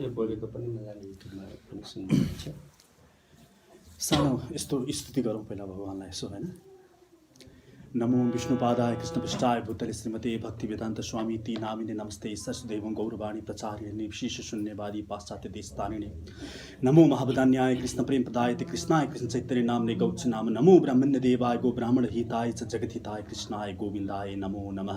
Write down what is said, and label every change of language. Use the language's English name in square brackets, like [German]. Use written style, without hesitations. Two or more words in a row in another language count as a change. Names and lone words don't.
[Nepali] बोलेको पनि मजाले युट्युबमा पनि सुन्नुहुन्छ। सानो यस्तो स्तुति गरौँ पहिला भगवान्लाई यसो हैन। [Sanskrit] नमो विष्णुपादाय कृष्णपृष्ठाय भूतले श्रीमते भक्ति वेदांत स्वामी ती नामिने नमस्ते सरस्वदेवं गौरवाणी प्रचारिणे विशेष शून्यवादी पाश्चात्य देशतारिणे नमो महावदान्याय कृष्ण प्रेम प्रदाय कृष्णाय कृष्ण चैतन्य नामने गौच नाम नमो ब्राह्मण्य देवाय गो ब्राह्मण हिताय च जगद्हिताय कृष्णाय गोविंदाय नमो नमः।